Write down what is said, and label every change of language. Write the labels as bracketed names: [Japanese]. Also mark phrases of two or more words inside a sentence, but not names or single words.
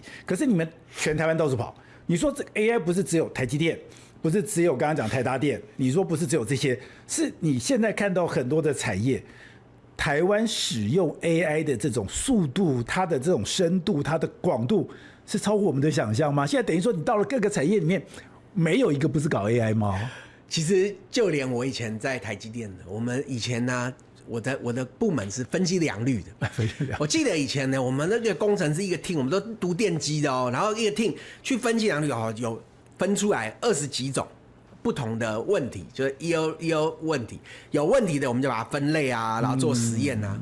[Chinese] 可是你們全台灣到處跑，你說這 AI 不是只有台積電，不是只有剛剛講台達電，你說不是只有這些，是你現在看到很多的產業，台灣使用 AI 的這種速度，它的這種深度，它的廣度是超乎我們的想象嗎？現在等於說你到了各個產業裡面，沒有一個不是搞 AI 嗎？其實就連我以前在台積電的，我們以前呢，我的部門是分析良率的。我記得以前呢，我們那個工程師一個 team， 我們都讀電機的哦，然後一個 team 去分析良率哦，有分出來20幾種不同的問題，就是 EO 問題，有問題的我們就把它分類啊，然後做實驗啊。